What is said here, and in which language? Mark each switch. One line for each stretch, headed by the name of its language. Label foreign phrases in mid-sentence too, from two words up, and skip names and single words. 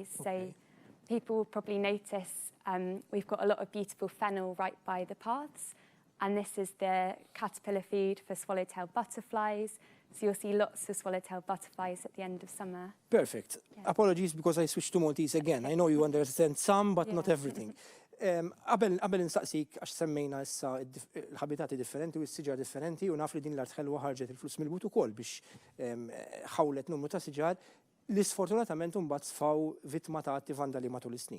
English: So people will probably notice we've got a lot of beautiful fennel right by the paths. And this is the caterpillar food for swallowtail butterflies. So you'll see lots of swallowtail butterflies at the end of summer. Perfect. Yeah. Apologies because I switched to Maltese again. I know you understand some, but not Yeah. everything.
Maltese: Qabel insaqsik għax semmejna issa l-ħabitati differenti u s-siġar differenti u naf li din l-art ħelwa ħarġet il-flus mill-but ukoll biex ħawlet numru ta' siġar li sfortunatament mbagħad sfaw vittma ta' atti vandali matul is-snin.